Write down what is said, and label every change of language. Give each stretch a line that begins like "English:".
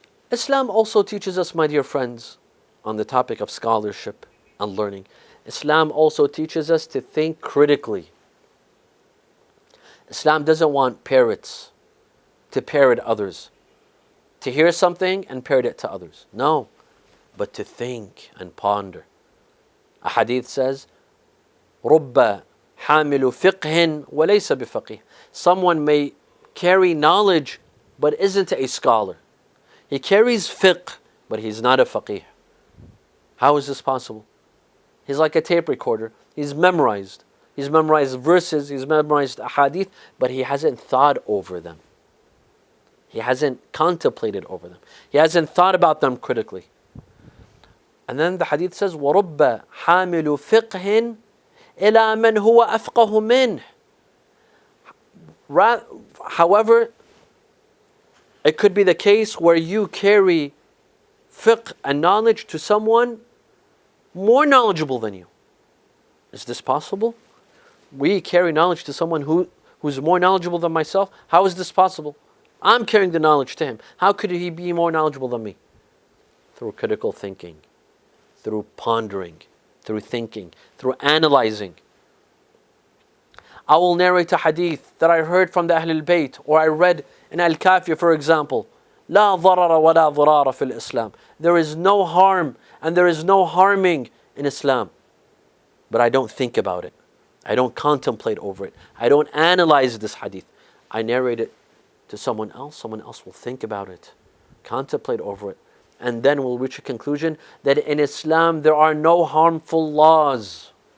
English: Islam also teaches us, my dear friends, on the topic of scholarship and learning. Islam also teaches us to think critically. Islam doesn't want parrots to parrot others, to hear something and parrot it to others. No, but to think and ponder. A hadith says,
Arabic: رُبَّ حَامِلُ فِقْهٍ وَلَيْسَ بِفَقِيهٍ.
English: Someone may carry knowledge but isn't a scholar. He carries fiqh, but he's not a faqih. How is this possible? He's like a tape recorder. He's memorized. He's memorized verses, he's memorized ahadith, but he hasn't thought over them. He hasn't contemplated over them. He hasn't thought about them critically. And then the hadith says,
Arabic: وَرُبَّ حَامِلُ فِقْهٍ إِلَى مَنْ هُوَ أَفْقَهُ مِنْهِ.
English: However, it could be the case where you carry fiqh and knowledge to someone more knowledgeable than you. Is this possible? We carry knowledge to someone who's more knowledgeable than myself? How is this possible? I'm carrying the knowledge to him. How could he be more knowledgeable than me? Through critical thinking, through pondering, through thinking, through analyzing. I will narrate a hadith that I heard from the Ahlul Bayt, or I read in Al-Kafi, for example.
Arabic: لا ضرر ولا ضرار في الإسلام.
English: There is no harm and there is no harming in Islam. But I don't think about it. I don't contemplate over it. I don't analyze this hadith. I narrate it to someone else. Someone else will think about it, contemplate over it, and then we'll reach a conclusion that in Islam there are no harmful laws.